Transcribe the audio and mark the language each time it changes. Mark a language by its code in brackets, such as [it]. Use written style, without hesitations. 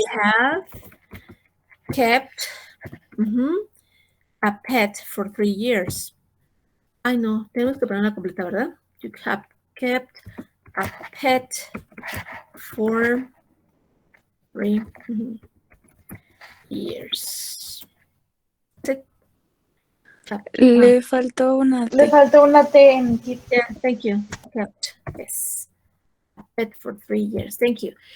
[en] You have kept a pet for 3 years. [es] Ay, no, tenemos que ponerla completa, ¿verdad? [en] You have kept a pet for 3 years. [es] Le faltó una Le T. faltó una T en keep. [en] Yeah, thank you. Kept, yes. A pet for 3 years. Thank you.